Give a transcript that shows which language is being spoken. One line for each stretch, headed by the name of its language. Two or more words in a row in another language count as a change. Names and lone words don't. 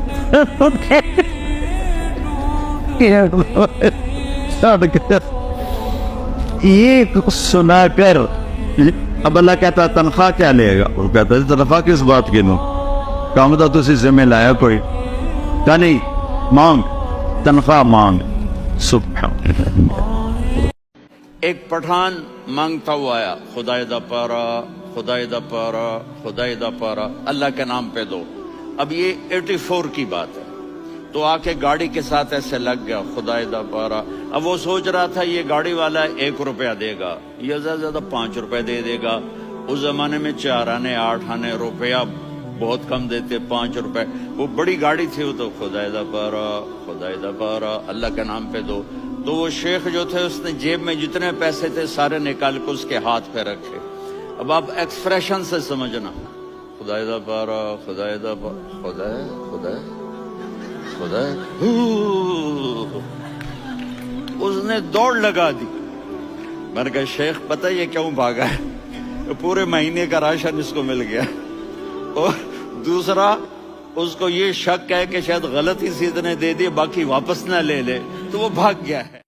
Urdu: یہ سنا کر اب اللہ کہتا تنخواہ کیا لے گا؟ وہ کہتا ہے تنخواہ کس بات کی نو کام تو تسی ذمہ لایا کوئی کہ نہیں مانگ تنخواہ مانگ. سبحان. ایک پٹھان مانگتا ہوا آیا
Pashto: خدای دا پارا خدای دا پارا
Urdu: خدای دا پارا اللہ کے نام پہ دو. اب یہ 84 کی بات ہے. تو آ کے گاڑی کے ساتھ ایسے لگ گیا
Pashto: خدای دا پارا.
Urdu: اب وہ سوچ رہا تھا یہ گاڑی والا 1 روپیہ دے گا یا زیادہ زیادہ 5 روپے دے گا. اس زمانے میں 4 آنے 8 آنے روپیہ بہت کم دیتے، 5 روپے. وہ بڑی گاڑی تھی وہ تو
Pashto: خدای دا پارا خدای دا پارا
Urdu: اللہ کے نام پہ دو. تو وہ شیخ جو تھے اس نے جیب میں جتنے پیسے تھے سارے نکال کے اس کے ہاتھ پہ رکھے. اب آپ ایکسپریشن سے سمجھنا
Pashto: خدای دا پارا خدای دا پارا خدای خدای
Urdu: خدای. اس نے دوڑ لگا دی. میں نے کہا شیخ پتہ یہ کیوں بھاگا ہے؟ پورے مہینے کا راشن اس کو مل گیا. اور دوسرا اس کو یہ شک ہے کہ شاید غلطی سے اتنے دے دیے باقی واپس نہ لے لے تو وہ بھاگ گیا ہے.